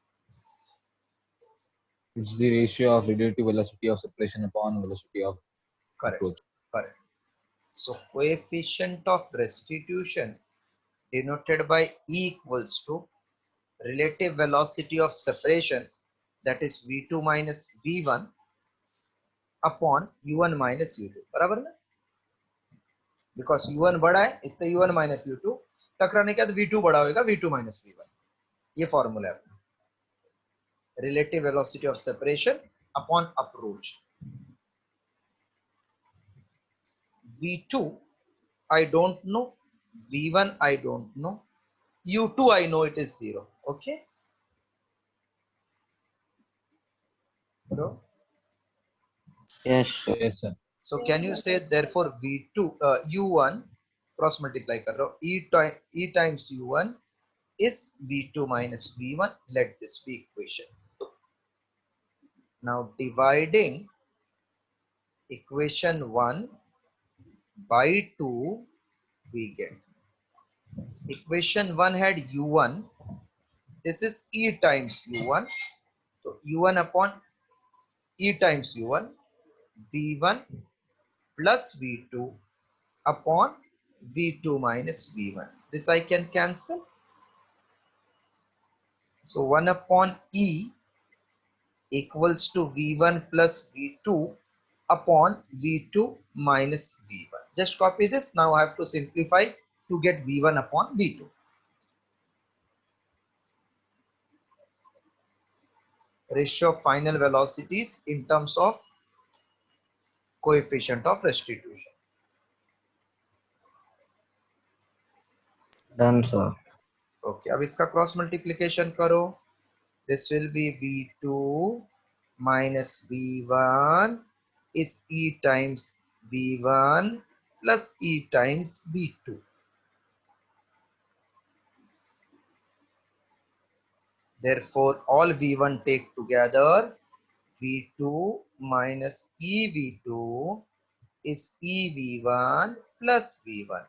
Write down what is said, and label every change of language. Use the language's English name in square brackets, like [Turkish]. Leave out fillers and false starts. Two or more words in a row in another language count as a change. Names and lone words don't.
[English] It's the ratio of relative velocity of separation upon velocity of Correct. approach. Correct. So coefficient of restitution denoted by E equals to relative velocity of separation, that is v2 minus v1 upon u1 minus u2. [Hindi] बराबर ना? Because u1 बड़ा है इसलिए [English] u1 minus u2 [Hindi] टकराने के बाद v2 बड़ा होगा [English] v2 minus v1. [Hindi] ये फॉर्मूला है. [English] Relative velocity of separation upon approach. v2 I don't know, v1 I don't know, u2 I know it is 0. Okay. Bro? Yes, sir. Yes, sir. So can you say therefore v2 u1 cross multiply [Hindi] कर रहा हूँ, [English] e times u1 is v2 minus v1. Let this be equation 2. Now dividing equation 1 by 2, we get equation 1 had u1, this is e times u1, so u1 upon e times u1, v1 plus v2 upon v2 minus v1. This I can cancel. So 1 upon e equals to V1 plus V2 upon V2 minus V1. Just copy this. Now I have to simplify to get V1 upon V2. Ratio of final velocities in terms of coefficient of restitution. Done, sir. [Hindi] Okay, अब इसका [English] cross multiplication [Hindi] करो. [English] This will be V2 minus V1 is E times V1 plus E times V2. Therefore, all V1 take together, V2 minus EV2 is EV1 plus V1.